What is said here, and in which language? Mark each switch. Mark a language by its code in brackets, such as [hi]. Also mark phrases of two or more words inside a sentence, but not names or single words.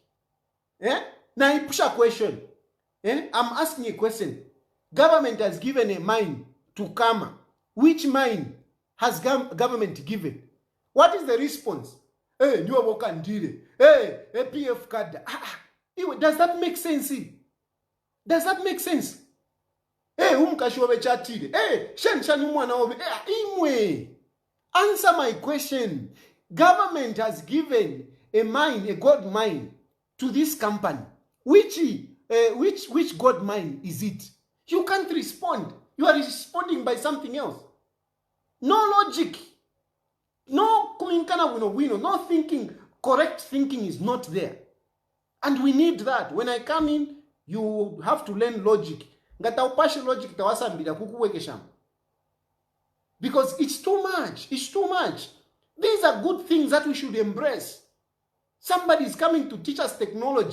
[en] Now, I push a question. I'm asking a question. Government has given a mine to Kama. Which mine has government given? What is the response? Hey, you are working. Hey, PF card. Does that make sense? Does that make sense? [bem] Hey, umkashobe chatile. Hey, shen mwana obe. Imwe. [en] Answer my question. Government has given a mine, a gold mine, to this company. Which gold mine is it? You can't respond. You are responding by something else. No logic. No [bem] kuminkana wino. [en] No thinking. Correct thinking is not there. And we need that. When I come in, you have to learn logic. [bem] Ngata logic tawasambira kukuwekesha. [en] Because it's too much. It's too much. These are good things that we should embrace. Somebody is coming to teach us technology.